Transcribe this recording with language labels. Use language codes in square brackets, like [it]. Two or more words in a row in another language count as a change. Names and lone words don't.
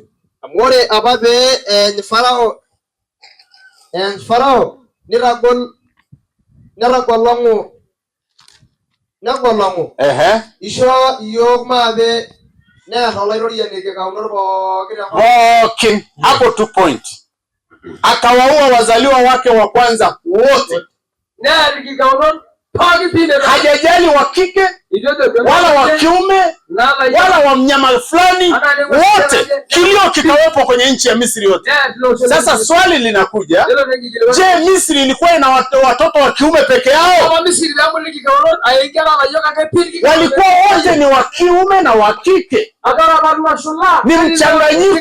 [mas] Amu ore apa pee Farao negolong'u isho iyiok maape neer olairoriani kikaunot pookin. [sw] Hapo 2 point. Akawaua wazaliwa wake wa kwanza wote. [mas] Neer kikaunot pookin. [sw] Hajajali wa kike wala wa kiume wala wa mnyama fulani, wote. Kilio kikawepo kwenye nchi ya Misri yote. Sasa swali linakuja, je, Misri ilikuwa ina watoto wa kiume peke yao? Walikuwa wote ni wa kiume na wa kike, ni mchanganyiko.